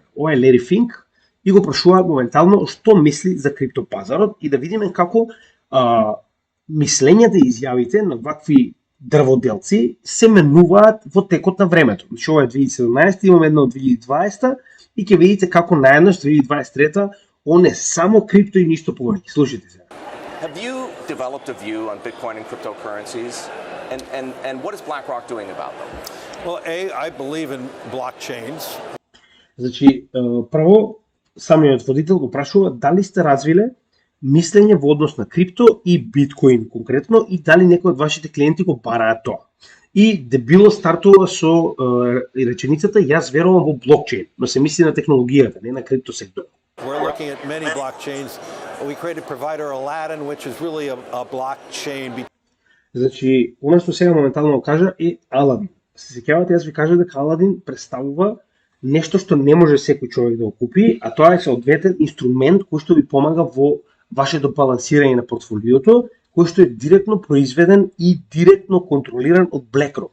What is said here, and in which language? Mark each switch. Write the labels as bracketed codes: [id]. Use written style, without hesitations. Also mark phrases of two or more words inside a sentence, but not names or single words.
[mk] Ова е Larry Fink и го прашуваат моментално што мисли за криптопазарот и да видиме како мислењата и изјавите на вакви дрводелци се менуваат во текот на времето. Значи ова е 2017, имаме едно од 2020 и ќе видите како наеднаш 2023 он е само крипто и ништо повеќе. Слушайте се. [en] Have you developed a view on Bitcoin and cryptocurrencies? And what is BlackRock doing about them? Well, I believe in blockchains. [mk] Значи, прво, самиот водител го прашува дали сте развиле мислење во однос на крипто и биткоин конкретно и дали некој од вашите клиенти го бараат тоа. И дебило стартува со реченицата јас верувам во блокчейн, но се мисли на технологијата, не на крипто сектор. [en] We're looking at many blockchains. We created provider Aladdin, which is really a blockchain. [mk] Значи, она што сега моментално кажа е Аладин. Се сеќавате, јас ви кажа дека Аладин представува нешто што не може секој човек да го купи, а тоа е соодветен инструмент кој што ви помага во вашето балансирање на портфолиото, кој што е директно произведен и директно контролиран од BlackRock.